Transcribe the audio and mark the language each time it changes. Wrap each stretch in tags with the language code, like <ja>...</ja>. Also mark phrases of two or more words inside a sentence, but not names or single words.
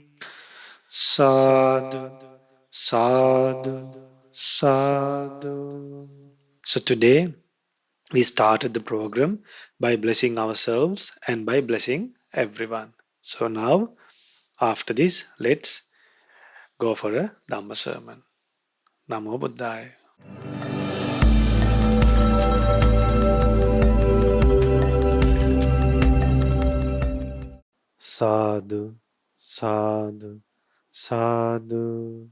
<pi>Sadhu, sadhu, sadhu.</pi> <en>So today we started the program by blessing ourselves and by blessing everyone. So now, after this, let's go for a Dhamma Sermon.</en> <pi>Namo Buddhaya. Sadhu, sadhu, sadhu.</pi>